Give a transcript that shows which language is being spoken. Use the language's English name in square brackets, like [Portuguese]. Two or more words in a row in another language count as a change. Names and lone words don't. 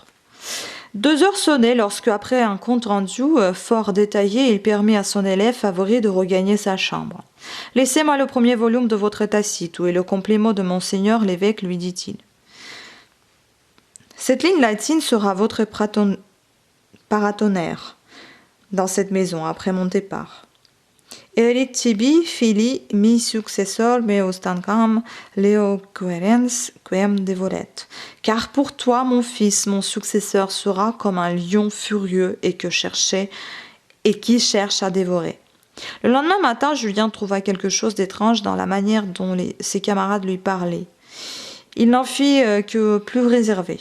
[French] 2 heures sonnaient lorsque, après un compte rendu fort détaillé, il permit à son élève favori de regagner sa chambre. « Laissez-moi le premier volume de votre Tacite, où est le complément de Monseigneur l'évêque, lui dit-il. Cette ligne latine sera votre paratonnerre dans cette maison, après mon départ. [Latin] Erit tibi fili mi successor meus tancam leo querens quem devoret. [French] Car pour toi, mon fils, mon successeur sera comme un lion furieux et et qui cherche à dévorer. Le lendemain matin, Julien trouva quelque chose d'étrange dans la manière dont ses camarades lui parlaient. Il n'en fit que plus réservé.